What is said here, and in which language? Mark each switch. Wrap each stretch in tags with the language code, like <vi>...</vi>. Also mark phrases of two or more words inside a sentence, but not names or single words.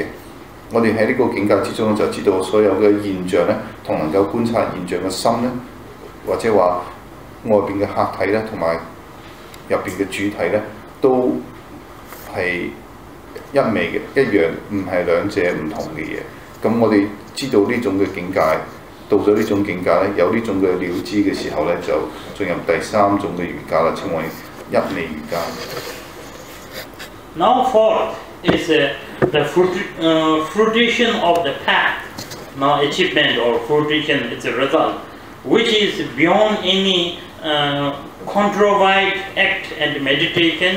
<yue>我哋喺呢個境界之中就知道所有嘅現象咧，同能夠觀察現象嘅心咧，或者話外邊嘅客體咧，同埋入邊嘅主體咧，都係一味嘅，一樣，唔係兩者唔同嘅嘢。咁我哋知道呢種嘅境界，到咗呢種境界咧，有呢種嘅了知嘅時候咧，就進入第三種嘅瑜伽啦，稱為一味瑜伽。</yue> <en>Now fourth is the fruition of the path. Now achievement or fruition is a result, which is beyond any contrived act and meditation.</en>